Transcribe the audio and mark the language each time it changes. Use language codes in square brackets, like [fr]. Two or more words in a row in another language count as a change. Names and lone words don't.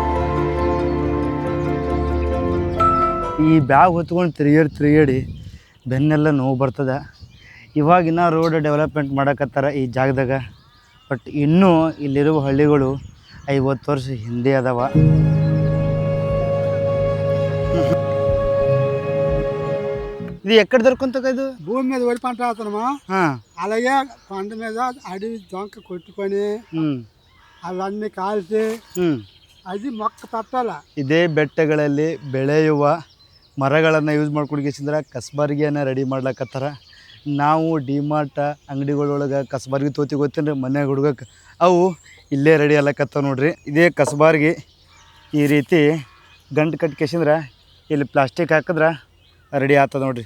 [kn] ಈ ಬ್ಯಾಗ್ ಹೊತ್ಕೊಂಡು ತಿರುಗಾಡಿ ಬೆನ್ನೆಲ್ಲ ನೋವು ಬರ್ತದೆ. ಇವಾಗಿನ [en] road development [kn] ಮಾಡಕತ್ತಾರ ಈ ಜಾಗದಾಗ. ಬಟ್ ಇನ್ನೂ ಇಲ್ಲಿರುವ ಹಳ್ಳಿಗಳು 50 ವರ್ಷ ಹಿಂದೆ ಅದಾವ. [te] ఇది ఎక్కడ దొరుకుంటుంది ఇది? భూమి మీద వరి పంట వేస్తున్నామా, అలాగే పంట మీద అడవి దొంక కొట్టుకొని అవన్నీ కాల్చి అది [kn] ಮೊಕ್ಕ ತಪ್ಪಲ್ಲ. ಇದೇ ಬೆಟ್ಟಗಳಲ್ಲಿ ಬೆಳೆಯುವ ಮರಗಳನ್ನು ಯೂಸ್ ಮಾಡ್ಕೊಂಡಿಗೆಸಿಂದ್ರೆ ಕಸ್ಬಾರಿಗೆಯನ್ನು ರೆಡಿ ಮಾಡ್ಲಕತ್ತಾರ. ನಾವು ಡಿಮಾರ್ಟ್ ಅಂಗಡಿಗಳೊಳಗೆ ಕಸ್ಬಾರ್ಗಿ ತೋತಿ ಗೊತ್ತೇನ್ರಿ, ಮನ್ಯಾಗ ಹುಡುಗಕ್ಕೆ ಅವು ಇಲ್ಲೇ ರೆಡಿ ಅಲ್ಲಕತ್ತಾವ ನೋಡ್ರಿ. ಇದೇ ಕಸ್ಬಾರ್ಗಿ ಈ ರೀತಿ ಗಂಟು ಕಟ್ಕೇಸಿಂದ್ರೆ ಇಲ್ಲಿ ಪ್ಲಾಸ್ಟಿಕ್ ಹಾಕಿದ್ರೆ ರೆಡಿ ಆಗ್ತದೆ ನೋಡ್ರಿ.